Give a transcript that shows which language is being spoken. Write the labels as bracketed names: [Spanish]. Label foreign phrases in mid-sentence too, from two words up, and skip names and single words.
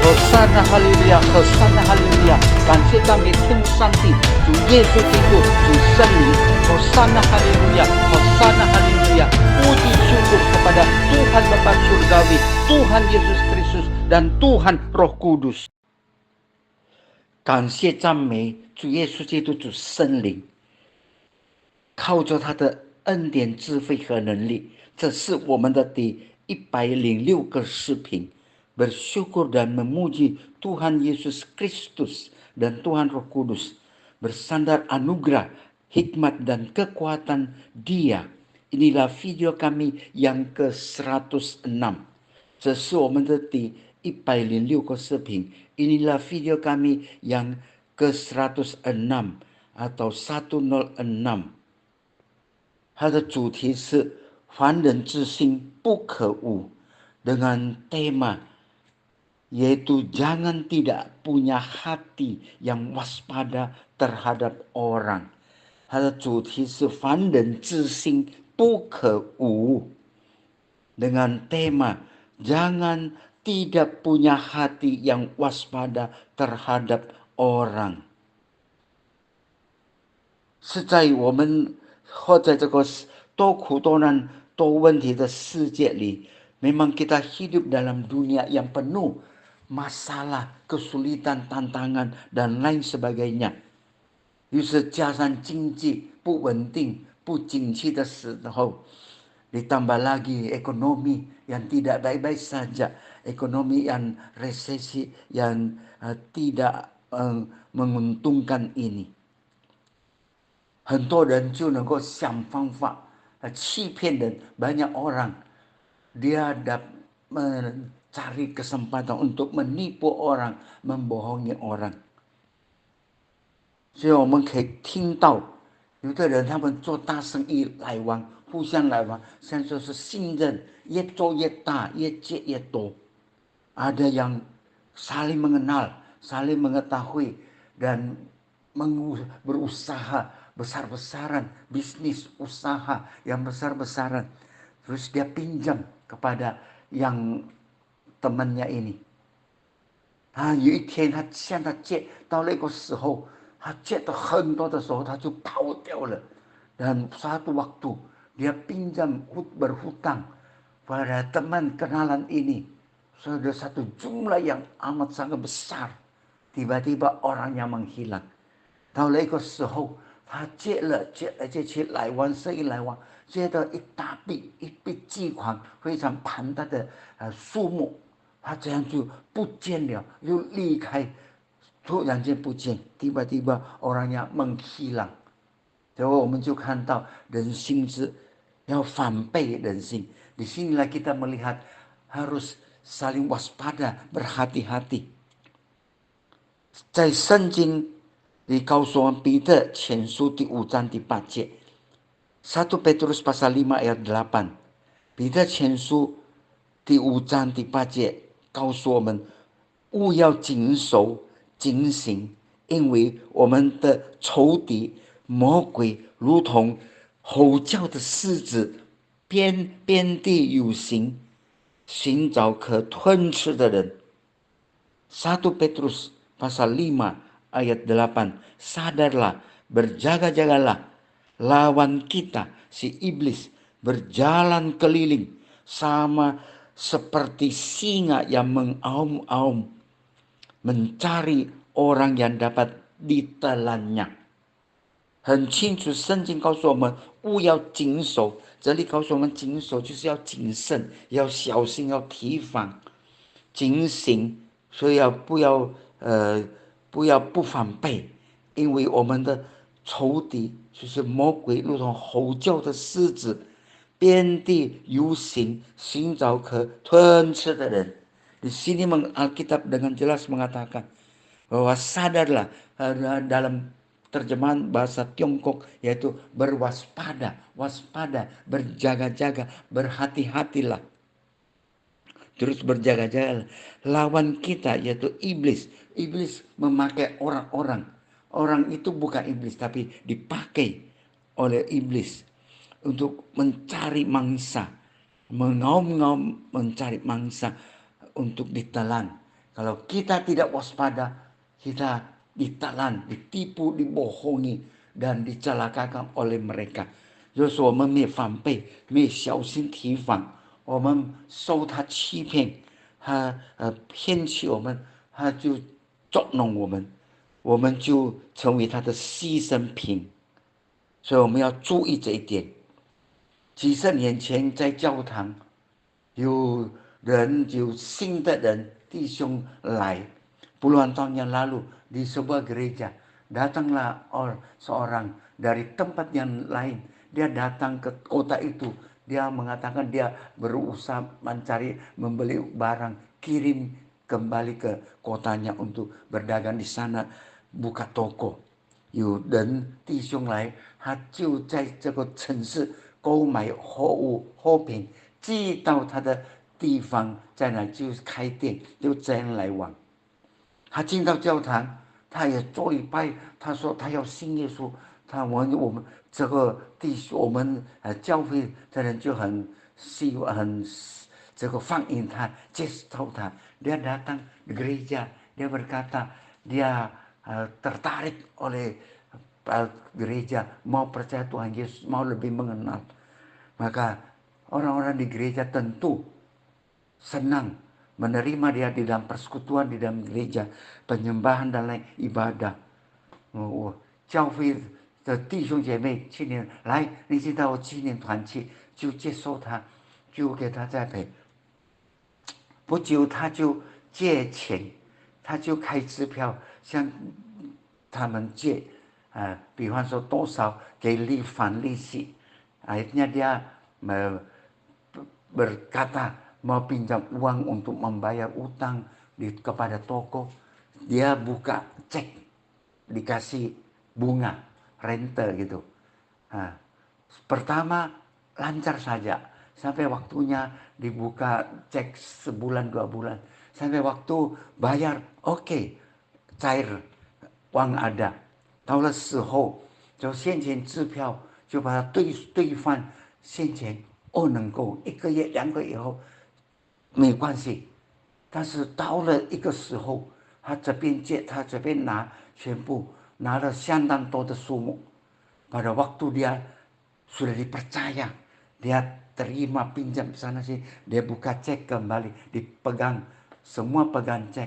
[Hebrew] Hosana haleluya, Hosana haleluya， [Chinese] 感谢赞美天父上帝，主耶稣基督，主圣灵， [Hebrew] Hosana haleluya, Hosana haleluya， [Indonesian] puji syukur kepada Tuhan Bapa Surgawi, Tuhan Yesus Kristus dan Tuhan Roh Kudus。 [Chinese] 感谢赞美主耶稣基督，主圣灵，靠着他的恩典、智慧和能力，这是我们的第106个视频。 [Indonesian] Bersyukur dan memuji Tuhan Yesus Kristus dan Tuhan Roh Kudus, bersandar anugerah, hikmat dan kekuatan Dia. Inilah video kami yang ke-106. [Chinese] 这是我们的第106个视频。 [Indonesian] Inilah video kami yang ke-106 atau 106。 [Chinese] 它的主题是凡人之心不可无， [Indonesian] dengan tema yaitu jangan tidak punya hati yang waspada terhadap orang。 [Chinese] 它的主题是凡人之心不可无， [Indonesian] dengan tema jangan tidak punya hati yang waspada terhadap orang。 [Chinese] 是在我们或在这个多苦多难多问题的世界里， [Indonesian] memang kita hidup dalam dunia yang penuh masalah, kesulitan, tantangan dan lain sebagainya。 [Chinese] 于是加上经济不稳定、不景气的时候， [Indonesian] ditambah lagi ekonomi yang tidak baik-baik saja, ekonomi yang resesi yang tidak menguntungkan ini。 [Chinese] 很多人就能够想方法欺骗人， [Indonesian] banyak orang dia mencari kesempatan untuk menipu orang, membohongi orang。 [Chinese] 所以我们可以听到有的人他们做大生意来往，互相来往，像说是信任，越做越大，越借越多。 [Indonesian] ada yang saling mengenal, saling mengetahui dan berusaha besar-besaran, bisnis usaha yang besar-besaran. Terus dia pinjam kepada yang temannya ini。 [Chinese] 有一天他向他借，到那个时候他借的很多的时候他就跑掉了。 [Indonesian] dan satu waktu dia pinjam berhutang pada teman kenalan ini sudah satu jumlah yang amat sangat besar， tiba-tiba orangnya menghilang。 [Chinese] 到那个时候他借了借去来往，生意来往， 借的一大笔巨款，非常庞大的数目， 他这样就不见了， 又离开， 突然间不见， [Indonesian] tiba-tiba orangnya menghilang。 [Chinese] 所以我们就看到人心是要反背人心。 [Indonesian] Di sinilah kita melihat harus saling waspada, berhati-hati。 [Chinese] 在圣经里告诉我们，彼得前书第5章第8节， [Indonesian] 1 Petrus pasal 5 ayat 8， [Chinese] 彼得前书第5章第8节告诉我们，务要谨守警醒， 因为我们的仇敌魔鬼如同吼叫的狮子， 遍地游行， 寻找可吞吃的人。 [Indonesian] 1 Petrus pasal 5 ayat 8, sadarlah, berjaga-jagalah, lawan kita si iblis berjalan keliling sama seperti singa yang mengaum-aum, mencari orang yang dapat ditelannya。 [Chinese] 很清楚，圣经告诉我们务要谨守，这里告诉我们谨守就是要谨慎，要小心，要提防，警醒，所以不要不反背，因为我们的仇敌就是魔鬼，如同吼叫的狮子，遍地游行，寻找可吞吃的人。 [Indonesian] Di sini Alkitab dengan jelas mengatakan bahwa sadarlah, dalam terjemahan bahasa Tiongkok yaitu berwaspada, waspada, berjaga-jaga, berhati-hatilah. Terus berjaga-jaga lawan kita yaitu iblis. Iblis memakai orang-orang. Orang itu bukan iblis tapi dipakai oleh iblis untuk mencari mangsa, mengaum-ngaum mencari mangsa untuk ditelan. Kalau kita tidak waspada, kita ditelan, ditipu, dibohongi, dan dicelakakan oleh mereka。 [Chinese] 就是我们没防备，没小心提防，我们受他欺骗，他骗取我们，他就捉弄我们，我们就成为他的牺牲品。所以我们要注意这一点。几十年前在教堂，有新的人弟兄来 [Indonesian] puluhan tahun yang lalu di sebuah gereja datanglah seorang dari tempat yang lain. Dia datang ke kota itu, dia mengatakan dia berusaha membeli barang, kirim kembali ke kotanya untuk berdagang di sana, buka toko。 [Chinese] 有人弟兄来，他就在这个城市购买货品，寄到他的地方，在那就开店，就这样来往。他进到教堂，他也做礼拜，他说他要信耶稣。我们这个我们教会的人就很这个欢迎他，接受他。 [Indonesian] Dia datang di gereja, dia berkata dia tertarik oleh gereja, mau percaya Tuhan Yesus, mau lebih mengenal. Maka orang-orang di gereja tentu senang menerima dia di dalam persekutuan, di dalam gereja, penyembahan dan lain ibadah。 [Chinese] 教会的弟兄姐妹青年来，你知道青年团契，就接受他，就给他栽培。不久他就借钱，他就开支票向他们借，比方说多少给返利息。 [Indonesian] Akhirnya dia berkata mau pinjam uang untuk membayar utang kepada toko. Dia buka cek, dikasih bunga, rente gitu. Pertama lancar saja, sampai waktunya dibuka cek sebulan 2 bulan, sampai waktu bayar oke, cair, uang ada。 [Chinese] 到了时候就现钱支票就把它兑换现钱，能够1个月2个月以后没关系。但是到了一个时候，他这边借，他这边拿，全部拿了相当多的数目。 [Indonesian] Pada waktu dia sudah dipercaya, dia terima pinjam sana sini, dia buka cek kembali, dipegang, semua pegang cek.